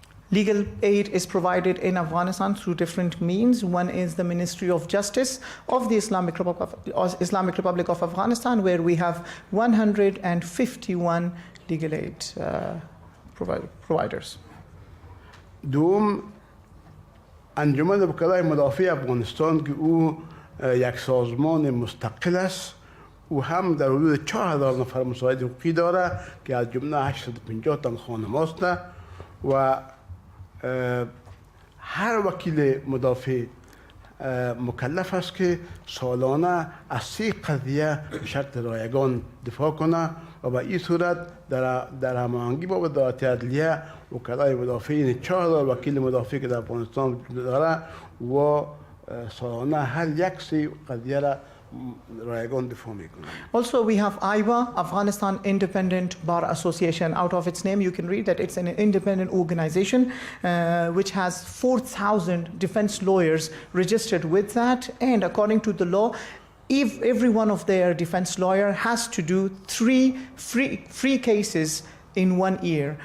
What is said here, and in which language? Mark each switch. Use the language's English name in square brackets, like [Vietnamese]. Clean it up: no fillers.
[English] Legal aid is provided in Afghanistan through different means. One is the Ministry of Justice of the Islamic Republic of Afghanistan, where we have 151 legal aid providers. [Persian] دوم انجمن وکلای مدافع افغانستان که او یک سازمان مستقل است و هم در حدود 4000 نفر مساعد حقوقی داره که از جمله 850 تن خانماست و هر وکیل مدافع مکلف است که سالانه از 3 قضیه به شکل رایگان دفاع کنه و به این صورت در هماهنگی با وزارت عدلیه وکلای مدافع این 4000 وکیل مدافع که در افغانستان داره و سالانه هر یک 3 قضیه را رایگان دفاع میکنه. [English] Also we have IBA, Afghanistan Independent Bar Association. Out of its name you can read that it's an independent organization which has 4,000 defense lawyers registered with that, and according to the law, if every one of their defense lawyer has to do 3 free cases in 1 year.